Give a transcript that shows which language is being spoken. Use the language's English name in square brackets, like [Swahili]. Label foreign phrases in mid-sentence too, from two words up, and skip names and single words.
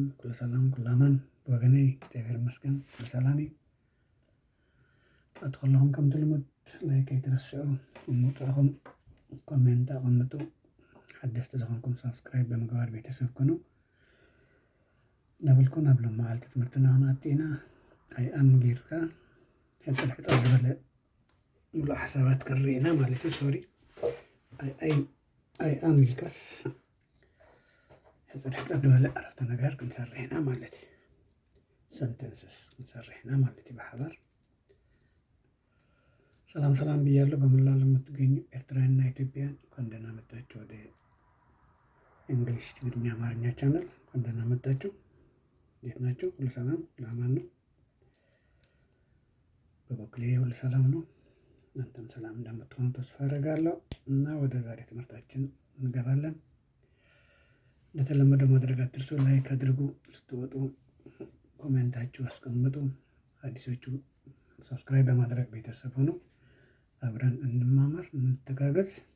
[Tigrinya] ኩሉ ሰላም ኩሉ ኣማን ብወገነይ እግዚአብሔር ይመስገን ኩሉ ሰላም እዩ። ኣቲ ከለኹም ከምቲ ልሙድ ላይክ ኣይትረስዑ፣ ምውፅእኹም ኮሜንት ኣቐምጡ፣ ሓደስቲ ዝኾንኩም ሰብስክራይብ ብምግባር ቤተሰብ ኩኑ ናበልኩ ናብ ሎም መዓልቲ ትምህርትና ክንኣቱ ኢና። ኣይኣም ጌርካ ሕፅል ሕፅል ዝበለ ሙሉእ ሓሳባት ክንርኢና ማለት እዩ። ሶሪ ኣይኣም ኢልካስ ሕፅል ሕፅል ዝበለ ዓረፍተ ነገር ክንሰርሕ ኢና ማለት እዩ። ሰንተንስስ ክንሰርሕ ኢና ማለት እዩ ብሓባር። [Amharic] ሰላም ሰላም ብያለሁ። በመላው ለምትገኙ ኤርትራውያንና ኢትዮጵያውያን እንኳን ደህና መጣችሁ ወደ እንግሊዝ ትግርኛ አማርኛ ቻናል። እንኳን ደህና መጣችሁ። እንዴት ናችሁ? ሁሉ ሰላም ሁሉ አማን ነው? በበኩሌ ሁሉ ሰላም ነው። እናንተም ሰላም እንደምትሆኑ ተስፋ አደርጋለሁ እና ወደ ዛሬ ትምህርታችን እንገባለን። እንደተለመደው ማድረግ አትርሱ። ላይክ አድርጉ፣ ስትወጡ ኮሜንታችሁ አስቀምጡ። አዲሶቹ ሰብስክራይብ በማድረግ ቤተሰብ ሆኑ። አብረን እንማማር፣ እንተጋገዝ